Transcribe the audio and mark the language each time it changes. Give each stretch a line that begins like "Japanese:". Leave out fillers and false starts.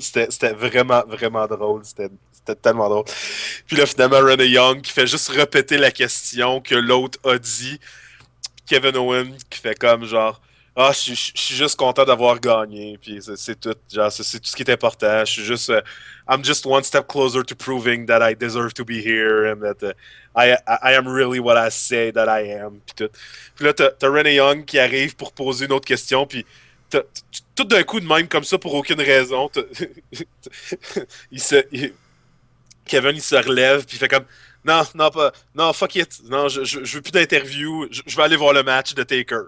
French: C'était vraiment, vraiment drôle. C'était tellement drôle. Puis là, finalement, Renee Young qui fait juste répéter la question que l'autre a dit. Kevin Owens qui fait comme genre ah, je suis juste content d'avoir gagné, puis c'est tout, genre, c'est tout ce qui est important. Je suis juste,
English: I'm just one step closer to proving that I deserve to be here and that I am really what I say that I am,
French: puis tout. Puis là, t'as Renee Young qui arrive pour poser une autre question, puis tout d'un coup de même comme ça pour aucune raison, il se, il- Kevin il se relève, puis il fait comme non, non, pas. Non, fuck it. Non, je veux plus d'interview. Je vais aller voir le match de Taker.